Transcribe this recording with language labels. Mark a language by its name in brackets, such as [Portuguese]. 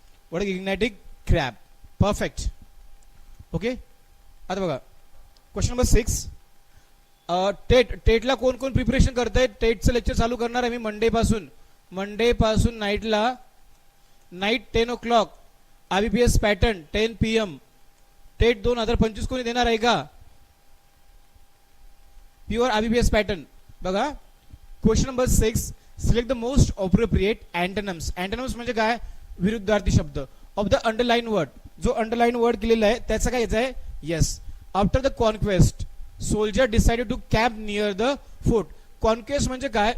[English] What a gigantic crab. Perfect. Okay, [Marathi] आता बघा [English] Question number 6. [Marathi] टेटला कोण कोण प्रिपरेशन करताय? टेटचं लेक्चर चालू करणार आहे मी मंडे पासून [English] Night 10 o'clock. IBPS pattern 10 PM. [Marathi] TET 2025 कोणी देणार आहे का? [English] Pure IBPS pattern. बघा question number 6. Select the most appropriate antonyms. [Marathi] Antonyms म्हणजे काय? विरुद्धार्थी शब्द. [English] Of the underline word. [Marathi] जो अंडरलाइन वर्ड केलेला आहे त्याचा काय यायचं आहे? Yes. [English] After the conquest soldier decided to camp near the fort. [Marathi] Conquest म्हणजे काय?